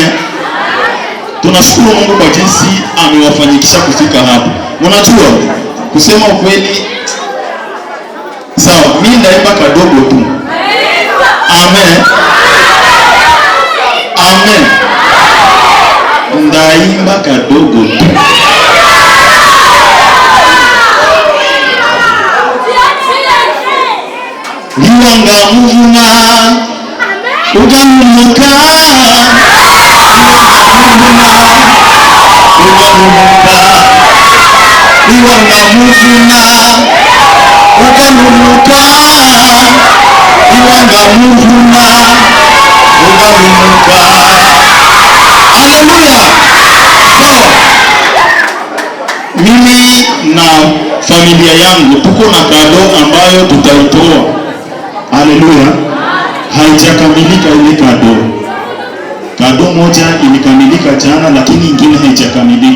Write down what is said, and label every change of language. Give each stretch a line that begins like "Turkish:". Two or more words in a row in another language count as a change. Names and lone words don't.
Swahili: Tunashukuru Mungu kwa jinsi amewafanyikisha kufika hapa. Unajua kusema ukweli, sawa, mimi ndaimba kadogo tu. Amen. Amen. Ndaimba kadogo tu.
Luyia: Liwanga muvuma uganuka, liwanga muvuma uganuka, liwanga muvuma uganuka.
Swahili: Haleluya. Sawa, mimi na familia yangu tuko na kado ambayo tutaitoa. Haleluya. Haijakamilika ile kado. Kado moja ilikamilika jana, lakini ingine haijakamilika.